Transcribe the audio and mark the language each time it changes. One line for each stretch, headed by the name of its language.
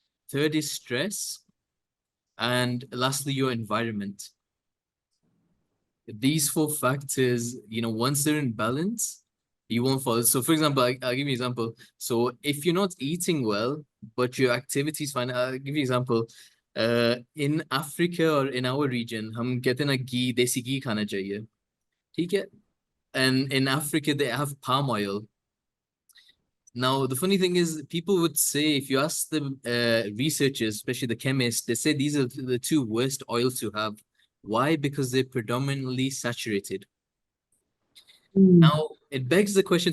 English: Third is stress. And lastly, your environment. These 4 factors, once they're in balance, you won't fall. So for example, I'll give you an example. So if you're not eating well, but your activity is fine, I'll give you an example. In Africa or in our region,
Hindi: हम कहते हैं ना घी, देसी घी खाना चाहिए, ठीक है?
English: And in Africa, they have palm oil. Now, the funny thing is, people would say, if you ask the researchers, especially the chemists, they say these are the 2 worst oils to have. Why? Because they're predominantly saturated. Now, it begs the question.